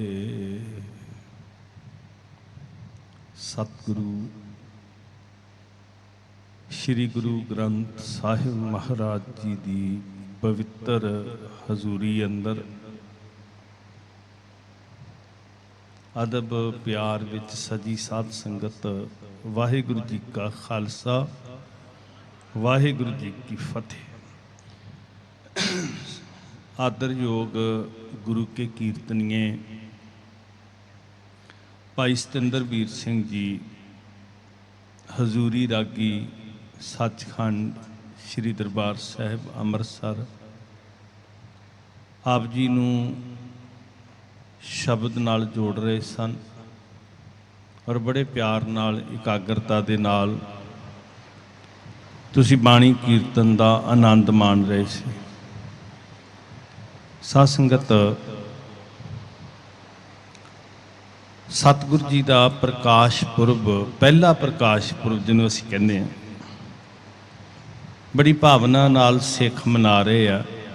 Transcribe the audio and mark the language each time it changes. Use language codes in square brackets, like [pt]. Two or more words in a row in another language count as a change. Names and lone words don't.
[pa] ਸਤਿਗੁਰੂ ਸ੍ਰੀ ਗੁਰੂ ਗ੍ਰੰਥ ਸਾਹਿਬ ਮਹਾਰਾਜ ਜੀ ਕੀ ਪਵਿੱਤਰ ਹਜ਼ੂਰੀ ਅੰਦਰ ਅਦਬ ਪਿਆਰ ਵਿੱਚ ਸਜੀ ਸਾਧ ਸੰਗਤ ਵਾਹਿਗੁਰੂ ਜੀ ਕਾ ਖ਼ਾਲਸਾ ਵਾਹਿਗੁਰੂ ਜੀ ਕੀ ਫ਼ਤਿਹ। ਆਦਰ ਯੋਗ ਗੁਰੂ ਕੇ ਕੀਰਤਨੀਏ ਭਾਈ ਸਤਿੰਦਰ ਵੀਰ ਸਿੰਘ ਜੀ ਹਜ਼ੂਰੀ ਰਾਗੀ ਸੱਚਖੰਡ ਸ੍ਰੀ ਦਰਬਾਰ ਸਾਹਿਬ ਅੰਮ੍ਰਿਤਸਰ ਆਪ ਜੀ ਨੂੰ ਸ਼ਬਦ ਨਾਲ ਜੋੜ ਰਹੇ ਸਨ ਔਰ ਬੜੇ ਪਿਆਰ ਨਾਲ ਇਕਾਗਰਤਾ ਦੇ ਨਾਲ ਤੁਸੀਂ ਬਾਣੀ ਕੀਰਤਨ ਕਾ ਆਨੰਦ ਮਾਣ ਰਹੇ ਸੀ। ਸਾਧ ਸੰਗਤ ਸਤਿਗੁਰੂ ਜੀ ਕਾ ਪ੍ਰਕਾਸ਼ ਪੁਰਬ ਪਹਿਲਾ ਪ੍ਰਕਾਸ਼ ਪੁਰਬ ਜਿਨ੍ਹੋਂ ਅਸੀਂ ਕਹਿਤੇ ਹੈਂ ਬੜੀ ਭਾਵਨਾ ਨਾਲ ਸਿੱਖ ਮਨਾ ਰਹੇ ਹੈਂ।